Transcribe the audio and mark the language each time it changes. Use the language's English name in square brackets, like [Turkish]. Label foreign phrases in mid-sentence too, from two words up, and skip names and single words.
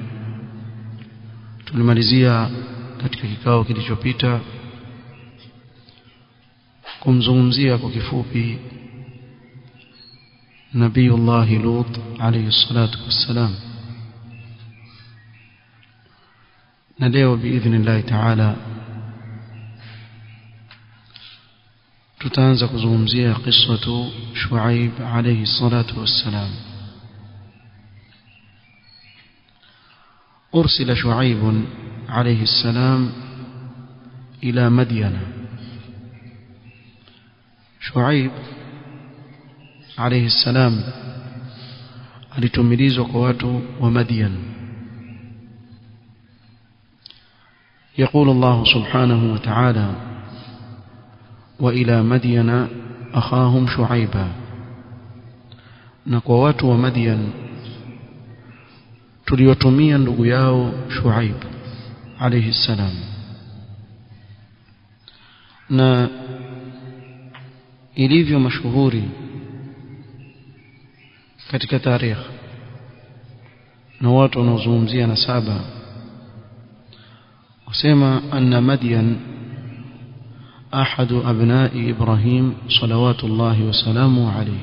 [Swahili] Tulimalizia katika kikao kilichopita kumzungumzia kwa kifupi Nabiyullah Lut [Arabic] عليه الصلاة والسلام, [Swahili] na leo [Arabic] بإذن الله تعالى [Swahili] tutaanza kuzungumzia [Arabic] قصة شعيب عليه الصلاة والسلام. أرسل شعيب عليه السلام إلى مدين. شعيب عليه السلام [Swahili] alitumilizwa kwa watu wa Madian. [Arabic] يقول الله سبحانه وتعالى: وإلى مدين أخاهم شعيبا. [Swahili] na kwa watu wa Madian tuliwatumia ndugu yao Shuaib [Arabic] عليه السلام. [Swahili] Na ilivyo mashuhuri katika tarikh na watu wanaozungumzia nasaba, wasema [Arabic] أن مدين أحد أبناء إبراهيم صلوات الله وسلامه عليه.